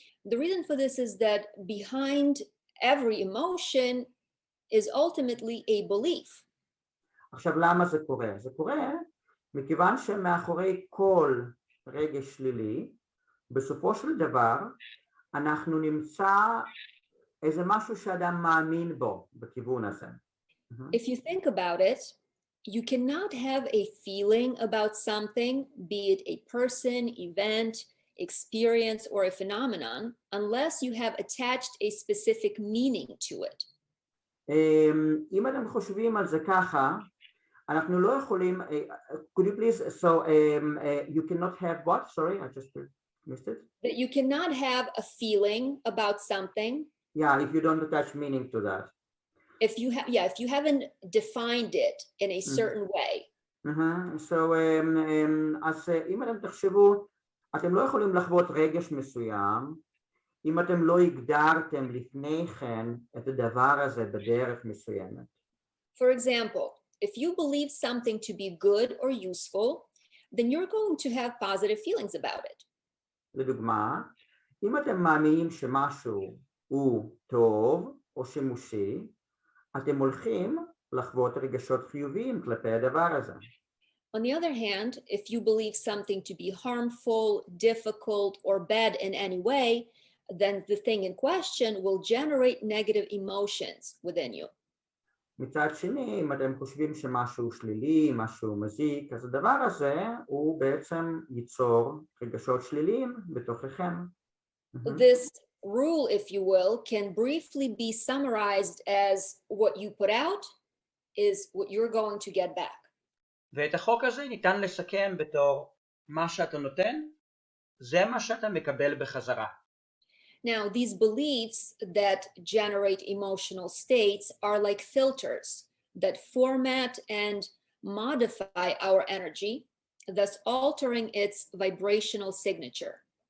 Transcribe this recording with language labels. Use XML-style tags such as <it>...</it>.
<en>The reason for this is that behind every emotion is ultimately a belief.</en> <he>עכשיו למה זה קורה? זה קורה מכיוון שמאחורי כל רגש שלילי, בסופו של דבר אנחנו נמצא איזה משהו שאדם מאמין בו בכיוון הזה.</he> <en>If you think about it, you cannot have a feeling about something, be it a person, event, experience, or a phenomenon, unless you have attached a specific meaning to it.</en> <he>אם אתם חושבים על זה ככה, אנחנו לא יכולים,</he> <en>could you please, so you cannot have what? Sorry, I just missed it. That you cannot have a feeling about something. Yeah, if you don't attach meaning to that. If you haven't defined it in a certain way.</en> <he>So, אז אם אתם תחשבו, אתם לא יכולים לחוות רגש מסוים, אם אתם לא הגדרתם לפני כן את הדבר הזה בדרך מסוימת.</he> <en>For example, if you believe something to be good or useful, then you're going to have positive feelings about it.</en> <he>לדוגמה, אם אתם מאמינים שמשהו הוא טוב או שימושי, אתם הולכים לחוות רגשות חיוביים כלפי הדבר הזה.</he> <en>On the other hand, if you believe something to be harmful, difficult, or bad in any way, then the thing in question will generate negative emotions within you.</en> <he>מצד שני, אם אתם חושבים שמשהו שלילי, משהו מזיק, אז הדבר הזה הוא בעצם ייצור רגשות שליליים בתוככם.</he> <en>This rule, if you will, can briefly be summarized as what you put out is what you're going to get back.</en> <he>ואת החוק הזה ניתן לסכם בתור מה שאתה נותן, זה מה שאתה מקבל בחזרה.</he> <en>Now, these beliefs that generate emotional states are like filters that format and modify our energy, thus altering its vibrational signature.</en>